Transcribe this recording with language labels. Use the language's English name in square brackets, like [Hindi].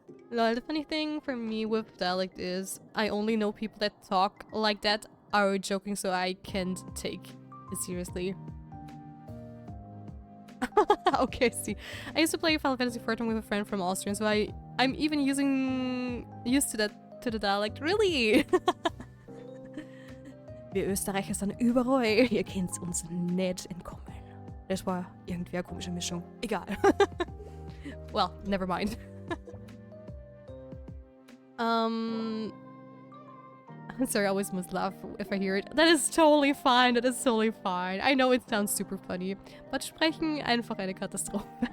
[English] Lol, the funny thing for me with dialect is I only know people that talk like that are joking, so I can't take it seriously. Okay, see. I used to play Final Fantasy XIV with a friend from Austria, so I'm even used to the dialect. Really? [German] Wir Österreicher sind überall. Ihr könnt uns nicht entkommen. Das war irgendwie eine komische Mischung. Egal. [English] Well, never mind. I'm sorry, I always must laugh if I hear it. That is totally fine. That is totally fine. I know it sounds super funny. But [German] sprechen einfach eine Katastrophe.